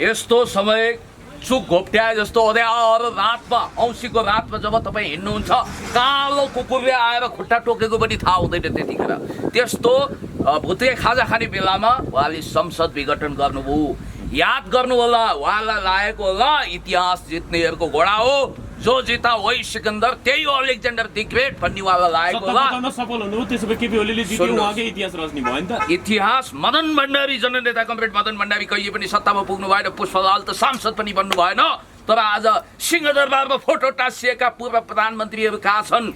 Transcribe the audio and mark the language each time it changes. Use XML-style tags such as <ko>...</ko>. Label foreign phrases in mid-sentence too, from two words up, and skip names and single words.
<ne>यस्तो समय चुक घोप्ट्याए जस्तो अँध्यारो रातमा, औँसीको रातमा जब तपाईँ हिँड्नुहुन्छ कालो कुकुरले आएर खुट्टा टोकेको पनि थाहा हुँदैन त्यतिखेर। त्यस्तो भुत्रे खाजा खाने बेलामा उहाँले संसद विघटन गर्नुभयो। याद गर्नु होला, उहाँलाई लागेको होला इतिहास जित्नेहरूको घोडा हो,</ne> <hi>जो जिता वही सिकन्दर,</hi> <ne>त्यही हो अलेक्जेन्डर द ग्रेट भन्ने उहाँलाई लागेको होला। सफल हुनु त्यसो भए केपी ओलीले जित्यो, उहाँकै इतिहास रच्ने भयो नि त। इतिहास मदन भण्डारी जननेता कमरेड मदन भण्डारी कहिले पनि सत्तामा पुग्नु भएन, पुष्पलाल त सांसद पनि बन्नु भएन। तर आज सिंहदरबारमा फोटो टाँसिएका पूर्व प्रधानमन्त्रीहरू कहाँ छन्?</ne>